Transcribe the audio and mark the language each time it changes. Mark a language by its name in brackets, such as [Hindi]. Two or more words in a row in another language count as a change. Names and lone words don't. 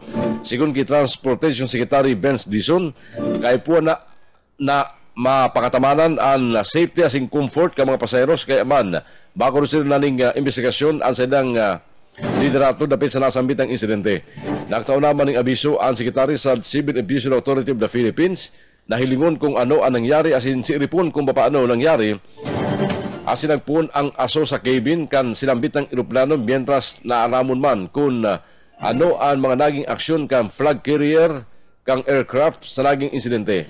[Bikol] Sigun ki Transportation Secretary Vince Dizon, kay po na mapakatamanan ang safety asing comfort ka mga pasayeros kaya man makakurusin na ning investigasyon ang sadang liderato dapit sa nasambit ang insidente. Nagtaon naman ng abiso ang sekretary sa Civil Aviation Authority of the Philippines na hilingon kung ano ang nangyari asin siripon kung paano nangyari asin nagpuon ang aso sa cabin kan sinambit ng eroplano mientras naaramon man kung ano ang mga naging aksyon kan flag carrier kang aircraft sa naging insidente.